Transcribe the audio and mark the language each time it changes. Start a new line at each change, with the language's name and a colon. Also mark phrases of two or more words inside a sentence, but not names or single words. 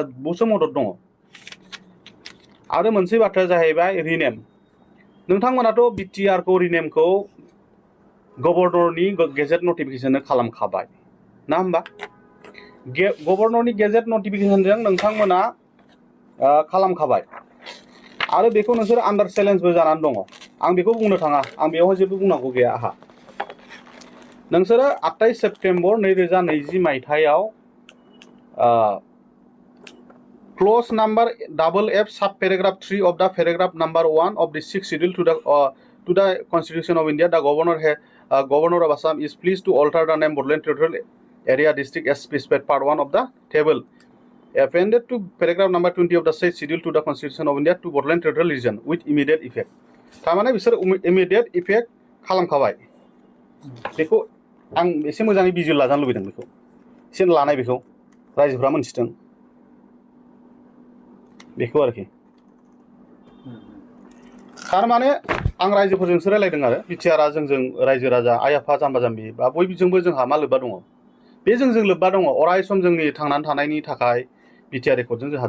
Bodo: बहुतसो मदद दङ आरो मोनसे बाथ्राया जाहैबाय रिनेम नोंथांमोनाथ' बिटिआरखौ रिनेमखौ गभर्नरनि
English: gazette notificationनो
Bodo: खालामखाबाय ना होमबा गभर्नरनि
English: gazette notificationजों
Bodo: नोंथांमोना खालामखाबाय आरो बेखौ नोंसोर
English: under challengeबो
Bodo: जानानै दङ आं बेखौ बुंनो थाङा आं बेवहाय जेबो बुंनांगौ गैया आहा नोंसोरो 28 सेप्तेम्बर 2020 मायथाइयाव
English: Clause number FF sub paragraph 3 of the paragraph number 1 of the 6th schedule to the Constitution of India, the Governor of Assam is pleased to alter the name Bodoland Territorial Area District as specified part 1 of the table appended to paragraph number 20 of the 6th schedule to the Constitution of India to Bodoland Territorial Region with immediate effect.
Bodo: थारमाने बिसोर
English: immediate effect
Bodo: खालामखाबाय बेखौ आं एसे मोजाङै बिजिर लाजानो लुबैदों बेखौ एसे लानाय बेखौ रायजोफ्रा मोनथिथों बेखौ आरोखि थारमाने आं रायजोफोरजोंसो रायलायदों आरो बिटिआरआ जोंजों रायजो राजा आइ आफा जाम्बा जाम्बि बा बयजोंबो जोंहा मा लोब्बा दङ बे जोंजों लोब्बा दङ अराय सम जोंनि थांनानै थानायनि थाखाय बिटिआर रेकर्डजों जोंहा